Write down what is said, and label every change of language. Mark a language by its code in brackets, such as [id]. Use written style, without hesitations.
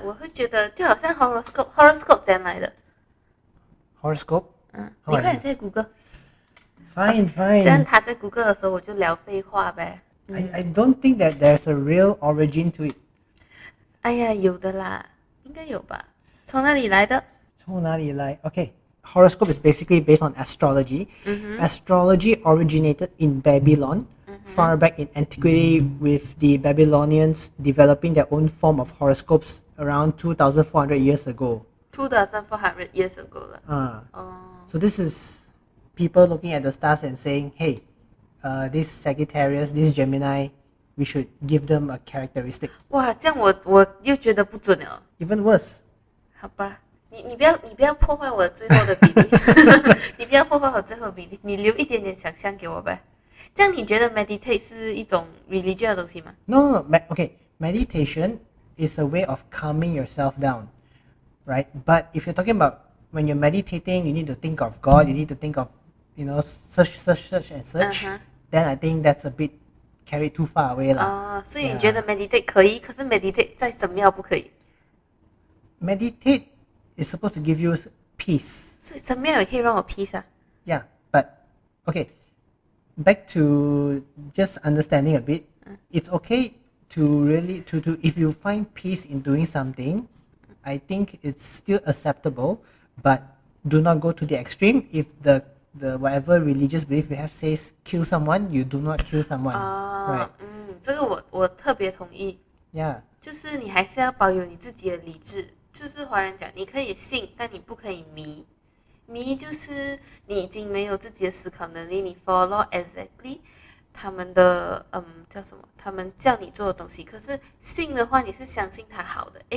[zh] 我会觉得就好像 horoscope 这样来的。 [en] Horoscope? [zh] 你快点在谷歌。 [en] Fine, [zh] 这样 [en] fine. [zh] 他在谷歌的时候，我就聊废话呗。 [en] I don't think that there's a real origin to it. [zh] 哎呀，有的啦，应该有吧？从哪里来的？从哪里来? [en] Okay, horoscope is basically based on astrology. Astrology originated in Babylon, far back in antiquity, with the Babylonians developing their own form of horoscopes around 2,400 years ago. 2,400 years ago 了。 So this is people looking at the stars and saying, hey, this Sagittarius, this Gemini, we should give them a characteristic. [zh] 哇，这样我又觉得不准了。 [en] Even worse. [zh] 好吧，你不要破坏我最后的比例，你不要破坏我最后的比例，你留一点点想象给我呗。这样你觉得 meditate 是一种 religion 的东西吗？ [en] No, okay. Meditation is a way of calming yourself down, right? But if you're talking about when you're meditating, you need to think of God, you need to think of, search and search. Then I think that's a bit carried too far away 啦。 [zh] 所以你觉得 meditate 可以，可是 meditate 在神庙不可以。 [en] Meditate is supposed to give you peace. [zh] 所以神庙也可以让我 peace 啊。 [en] Yeah, but okay. Back to just understanding a bit. It's okay to really to if you find peace in doing something, I think it's still acceptable, but do not go to the extreme. If the whatever religious belief you have says kill someone, you do not kill someone. Right. [zh] 这个我特别同意。 [en] Yeah. [zh] 就是你还是要保有你自己的理智。就是华人讲，你可以信，但你不可以迷。迷就是你已经没有自己的思考能力，你 [en] follow exactly [zh] 他们的叫什么？他们叫你做的东西。可是信的话，你是相信他好的。